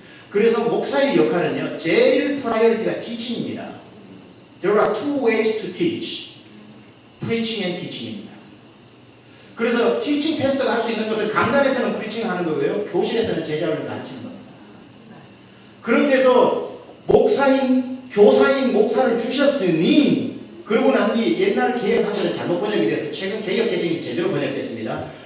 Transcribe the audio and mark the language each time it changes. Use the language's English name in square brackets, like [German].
[Korean] 그래서 목사의 역할은요 제일 프라이어리티가 teaching입니다. [English] There are two ways to teach, preaching and teaching입니다. [Korean] 그래서 teaching pastor가 할 수 있는 것은 강단에서는 preaching 하는 거고요, 교실에서는 제자를 가르치는 겁니다. 그렇게 해서 목사인, 교사인 목사를 주셨으니, 그러고 난 뒤 옛날 개혁학교는 잘못 번역이 돼서 최근 개혁 개정이 제대로 번역됐습니다.